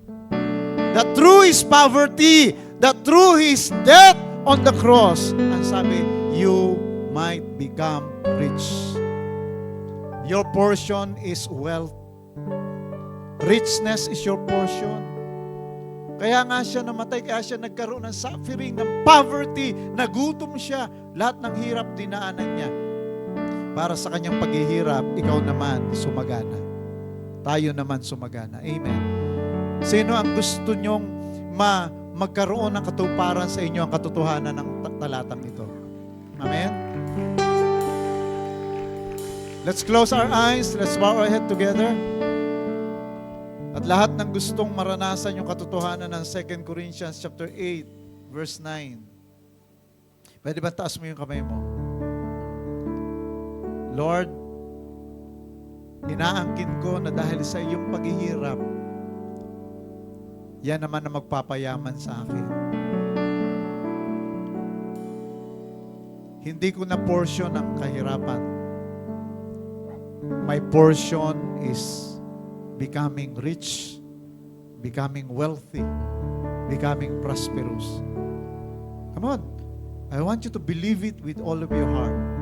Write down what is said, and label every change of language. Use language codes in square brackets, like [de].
[en] That through His poverty, that through His death on the cross, [tl] ang sabi, [en] you might become rich. Your portion is wealth. Richness is your portion. [tl] Kaya nga siya namatay, kaya siya nagkaroon ng suffering, ng poverty, nagutom siya. Lahat ng hirap dinaanan niya. Para sa kanyang paghihirap, ikaw naman sumagana. Tayo naman sumagana. Amen. Sino ang gusto nyong magkaroon ng katuparan sa inyo ang katotohanan ng talatang ito? Amen? [en] Let's close our eyes. Let's bow our head together. [tl] At lahat ng gustong maranasan yung katotohanan ng 2 Corinthians chapter 8, verse 9. Pwede ba taas mo yung kamay mo? Lord, inaangkin ko na dahil sa iyong paghihirap, yan naman na magpapayaman sa akin. Hindi ko na portion ang kahirapan. [en] My portion is becoming rich, becoming wealthy, becoming prosperous. Come on. I want you to believe it with all of your heart.